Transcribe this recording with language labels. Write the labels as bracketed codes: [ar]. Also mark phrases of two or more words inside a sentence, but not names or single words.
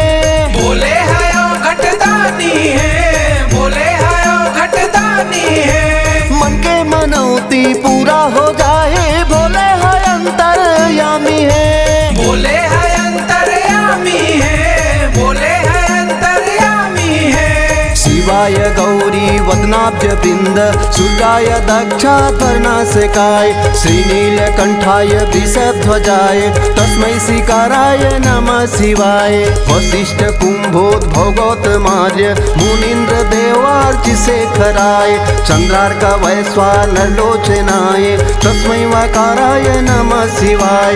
[bho] भोले हयो घट दानी है, भोले हयो घट दानी है। मन के मनौती पूरा हो जाए, भोले है अंतर्यामी है। भोले है अंतर्यामी है, भोले है अंतर्यामी है। [sa] शिवाय गौरी वदनाब्ज बिंद, सूर्याय दक्षा कर्णाशकाय, श्रीनीलकंठाय वृषध्वजाय, तस्मै श्रीकाराय नमः शिवाय। वशिष्ठ कुंभोद्भवगौतमार्य, मुनीन्द्र देवार्चि शेखराय, चंद्रार्क वैश्वानर लोचनाय, तस्मै वकाराय नमः शिवाय।